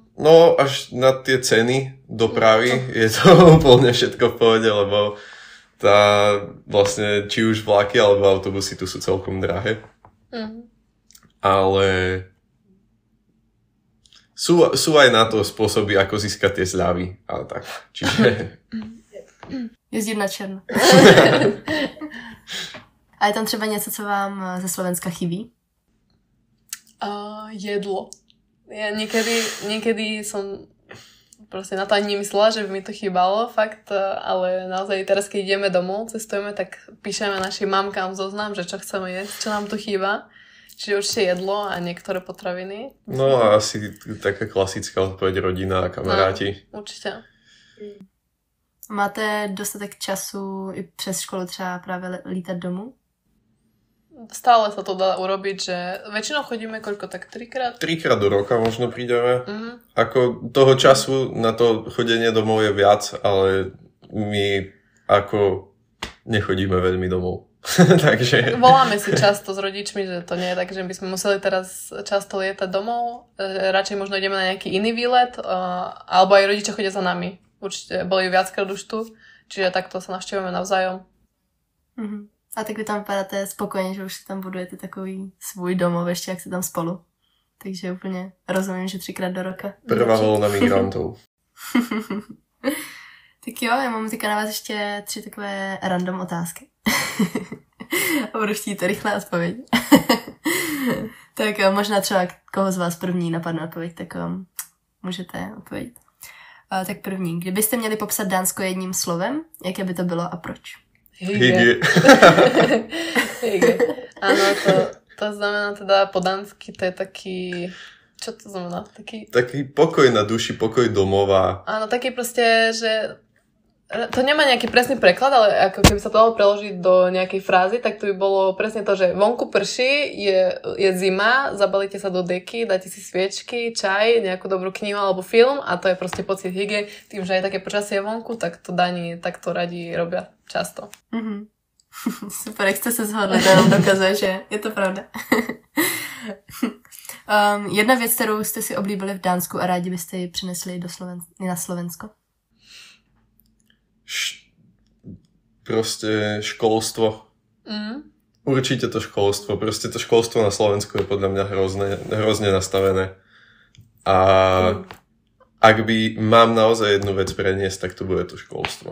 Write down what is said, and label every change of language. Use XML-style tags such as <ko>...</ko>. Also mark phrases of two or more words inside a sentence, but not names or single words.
<sk>No až na tie ceny dopravy je to úplne všetko v pohode, lebo vlastne či už vlaky alebo autobusy tu sú celkom drahé. Ale sú aj na to spôsoby, ako získať tie zľavy, ale tak, čiže...</sk> <cs>Jezdit na černo. A je tam třeba něco, co vám ze Slovenska chybí?</cs> <sk>Jedlo. Ja niekedy som proste na to ani nemyslela, že by mi to chýbalo, fakt, ale naozaj teraz, keď ideme domov, cestujeme, tak píšeme našim mamkám zoznam, že čo chceme jesť, čo nám tu chýba. Čiže určite jedlo a niektoré potraviny. No a asi taká klasická odpoveď rodina a kamaráti. No, určite.</sk> <cs>Máte dostatek času i přes školu třeba právě lítat domů?</cs> <sk>Stále sa to dá urobiť, že väčšinou chodíme koľko, tak 3-krát? 3-krát do roka možno prídeme. Ako toho času na to chodenie domov je viac, ale my ako nechodíme veľmi domov. Takže... Voláme si často s rodičmi, že to nie je tak, že by sme museli teraz často lietať domov. Radšej možno ideme na nejaký iný výlet, alebo aj rodičia chodia za nami. Určite boli viackrát už tu, čiže takto sa navštevujeme navzájom.</sk> <cs>A tak vy tam vypadáte spokojně, že už si tam budujete takový svůj domov ještě, jak se tam spolu. takže úplně rozumím, že 3krát do roka.</cs> <sk>Prvá volna migrantov.</sk> <cs>Tak jo, já mám teďka na vás ještě 3 takové random otázky. A budu chtít rychlé odpověď. Tak možná třeba koho z vás první napadne odpověď, tak můžete odpovědět. Tak první, kdybyste měli popsat Dánsko jedním slovem, jaké by to bylo a proč?</cs> <sk>Hygge. Hygge. Áno, to znamená teda po dánsky, to je taký... Čo to znamená? Taký pokoj na duši, pokoj domova. Áno, taký proste, že to nemá nejaký presný preklad, ale ako keby sa to dalo preložiť do nejakej frázy, tak to by bolo presne to, že vonku prší, je zima, zabalíte sa do deky, dáte si sviečky, čaj, nejakú dobrú knihu alebo film a to je proste pocit hygge. Tým, že je také počasie vonku, tak to Dani takto radi robia často. Mm-hmm.</sk> <cs>Super, jak jste se shodli, to nám dokazuje, že je to pravda. Jedna věc, kterou jste si oblíbili v Dánsku a rádi byste ji přinesli na Slovensko?</cs> <sk>Proste školstvo. Určite to školstvo. Proste to školstvo na Slovensku je podľa mňa hrozne nastavené. A ak by mám naozaj jednu vec preniesť, tak to bude to školstvo.</sk>